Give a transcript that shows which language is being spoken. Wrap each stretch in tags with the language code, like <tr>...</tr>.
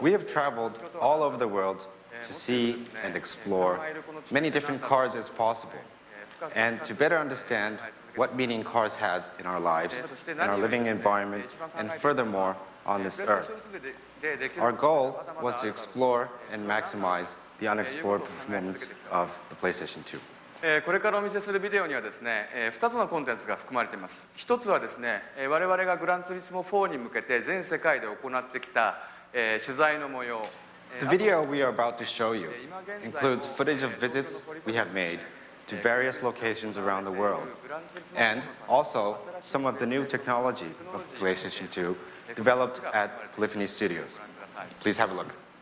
<en>We have traveled all over the world to see and explore many different cars as possible, and to better understand what meaning cars had in our lives, in our living environment, and furthermore, on this earth. Our goal was to explore and maximize the unexplored performance of the PlayStation 2.</en> <ja>これからお見せするビデオにはですね、2つのコンテンツが含まれています。一つはですね、我々がグランツーリスモ4に向けて全世界で行ってきた、取材の模様、</ja> <en>The video we are about to show you includes footage of visits we have made to various locations around the world, and also some of the new technology of PlayStation 2 developed at Polyphony Studios. Please have a look.</en>